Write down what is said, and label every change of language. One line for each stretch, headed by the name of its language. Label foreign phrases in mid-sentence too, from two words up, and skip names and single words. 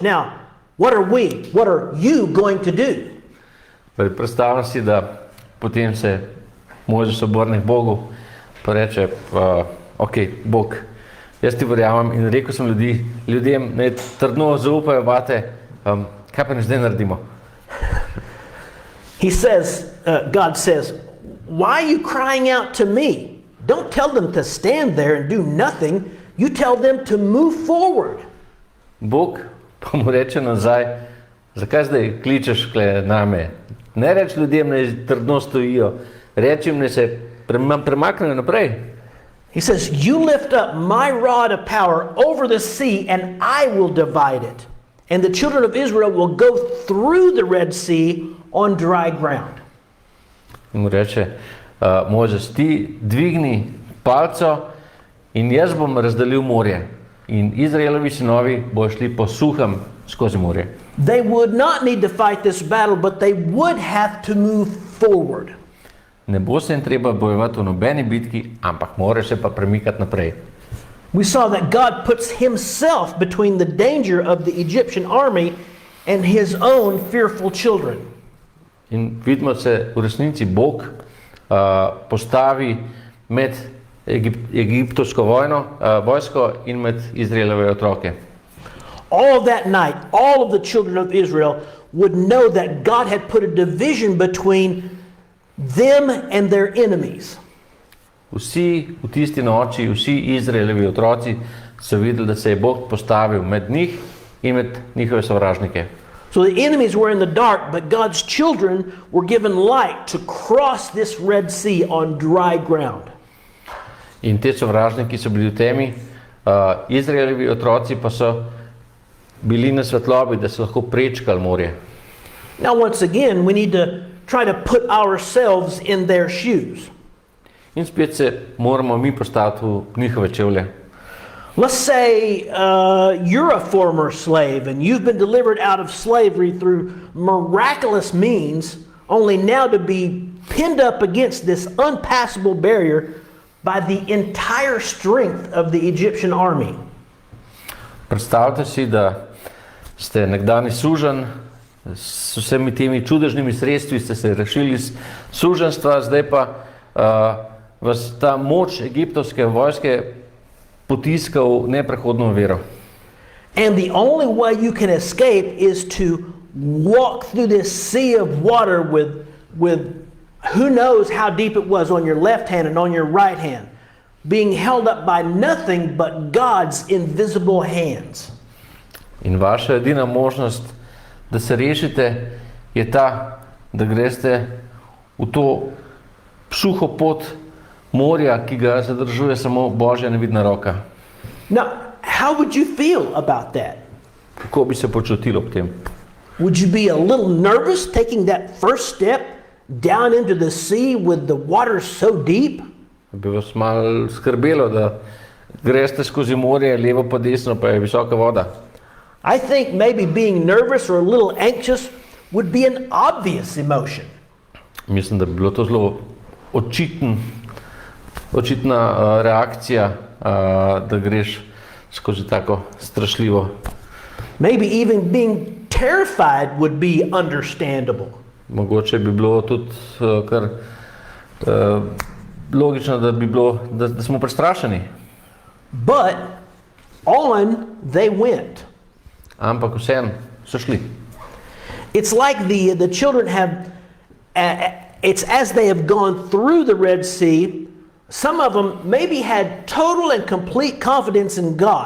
English: Now, what are you going to do?"
Slovenian: Predstavljam si, da potem se Mojzes obrne k Bogu pa reče, ok, Bog, jaz ti verjamem in rekel sem ljudem, naj trdno zaupajo vate, kaj pa ne zdaj naredimo?
English: God says, "Why are you crying out to me? Don't tell them to stand there and do nothing. You tell them to move forward."
Slovenian: Bog pa mu reče nazaj, zakaj zdaj kličeš name? Ne reč ljudem, naj trdno stojijo, reči jim, naj se premaknejo naprej.
English: He says, "You lift up my rod of power over the sea, and I will divide it. And the children of Israel will go through the Red Sea on dry ground."
Slovenian: In mu reče, Mojzes, ti dvigni palco in jaz bom razdelil morje. In Izraelovi sinovi bojo šli po suhem skozi morje.
English: They would not need to fight this battle, but they would have to move forward.
Slovenian: Ne bo se jim treba bojevati v nobeni bitki, ampak mora se pa premikati naprej.
English: We saw that God puts himself between the danger of the Egyptian army and his own fearful children.
Slovenian: In vidimo se v resnici Bog postavi med egiptovsko vojsko in med Izraelove otroke.
English: All of that night, all of the children of Israel would know that God had put a division between them and their enemies.
Slovenian: Vsi v tisti noči, vsi Izraelovi otroci so videli, da se je Bog postavil med njih in med njihove sovražnike.
English: So the enemies were in the dark, but God's children were given light to cross this Red Sea on dry ground.
Slovenian: In te sovražniki so bili v temi, Izraelovi otroci pa so bili na svetlobi, da so lahko prečkali morje.
English: Now once again, we need to try to put ourselves in their shoes.
Slovenian: In spet se moramo mi postaviti v njihove čevlje.
English: Let's say you're a former slave and you've been delivered out of slavery through miraculous means, only now to be pinned up against this unpassable barrier by the entire strength of the Egyptian army.
Slovenian: Predstavljate si, da ste nekdani suženj, s vsemi temi čudežnimi sredstvi ste se rešili iz suženjstva, zdaj pa vas ta moč egiptovske vojske potiska v neprehodno vero.
English: And the only way you can escape is to walk through this sea of water with who knows how deep it was on your left hand and on your right hand, being held up by nothing but God's invisible hands.
Slovenian: In vaša edina možnost, da se rešite, je ta, da greste v to suho pot morja, ki ga zadržuje samo Božja nevidna roka.
English: Now, how would you feel about that?
Slovenian: Kako bi se počutili ob tem?
English: Would you be a little nervous taking that first step down into the sea with the water so deep?
Slovenian: Bi vas malo skrbelo, da greste skozi morje, levo pa desno, pa je visoka voda.
English: I think maybe being nervous or a little anxious would be an obvious emotion.
Slovenian: Mislim, da bi bilo to zelo očitna reakcija, da greš skozi tako strašljivo.
English: Maybe even being terrified would be understandable.
Slovenian: Mogoče bi bilo tudi kar logično, da smo prestrašeni.
English: But on they went.
Slovenian: Ampak vseeno so šli.
English: It's like the children have, it's as they have gone through the Red Sea, some of them maybe had total and complete confidence in God.